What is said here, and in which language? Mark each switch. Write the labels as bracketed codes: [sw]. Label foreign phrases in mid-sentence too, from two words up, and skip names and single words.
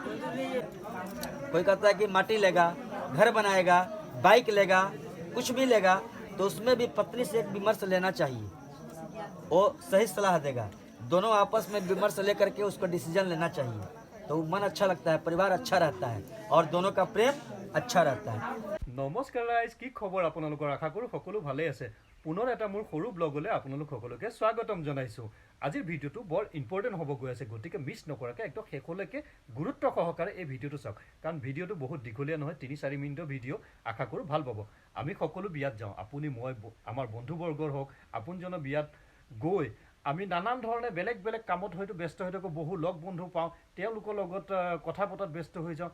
[hi] कोई कहता है कि माटी लेगा, घर बनाएगा, बाइक लेगा, कुछ भी लेगा, तो उसमें भी पत्नी से एक विमर्श लेना चाहिए। वो सही सलाह देगा, दोनों आपस में विमर्श लेकर के उसको डिसीजन लेना चाहिए, तो मन अच्छा लगता है, परिवार अच्छा रहता है और दोनों का प्रेम अच्छा रहता है। [as] নমস্কাৰ ৰাইজ, কি খবৰ আপোনালোকৰ? আশা কৰোঁ সকলো ভালেই আছে। পুনৰ এটা মোৰ সৰু ব্লগলৈ আপোনালোক সকলোকে স্বাগতম জনাইছোঁ। আজিৰ ভিডিঅ'টো বৰ ইম্পৰ্টেণ্ট হ'ব গৈ আছে, গতিকে মিছ নকৰাকৈ একদম শেষলৈকে গুৰুত্ব সহকাৰে এই ভিডিঅ'টো চাওক, কাৰণ ভিডিঅ'টো বহুত দীঘলীয়া নহয়, 3-4 মিনিটৰ ভিডিঅ'। আশা কৰোঁ ভাল পাব। আমি সকলো বিয়াত যাওঁ, আপুনি মই আমাৰ বন্ধুবৰ্গৰ হওক, আপোনজনৰ বিয়াত গৈ আমি নানান ধৰণে বেলেগ বেলেগ কামত হয়তো ব্যস্ত হৈ থাকোঁ, বহু লগ বন্ধু পাওঁ, তেওঁলোকৰ লগত কথা পতাত ব্যস্ত হৈ যাওঁ।